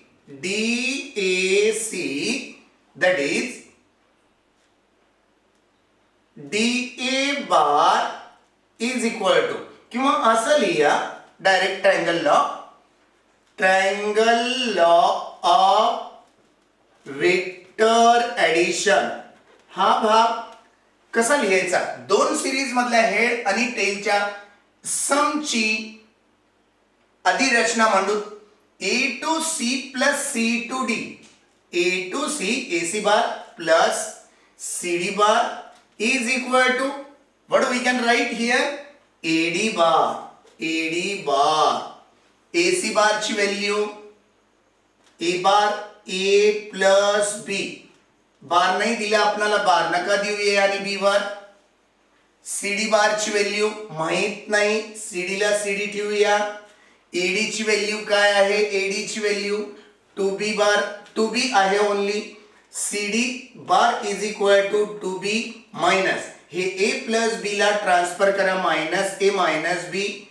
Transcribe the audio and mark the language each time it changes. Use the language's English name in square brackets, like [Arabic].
[English] DAC that is DA bar is equal to [Marathi] किंवा असं लिहा [English] Direct triangle law of vector addition. [Marathi] हा भाग कसा लिहायचा? दोन सिरीज मधल्या हेड आणि टेलच्या समची अधिरचना मांडू. [English] A to C plus C to D. A to C AC bar plus CD bar is equal to what we can write here? AD bar. AC bar ची value A bar A plus B. [Marathi] बार नाही दिला आपल्याला, बार नका देऊ A आणि B वर. CD बार ची value माहित नाही, CD ला CD ठेवूया. AD ची व्हॅल्यू काय आहे? AD ची व्हॅल्यू 2B आहे only. [English] CD bar is equal to 2B minus हे A plus B ला transfer करा, minus A minus B.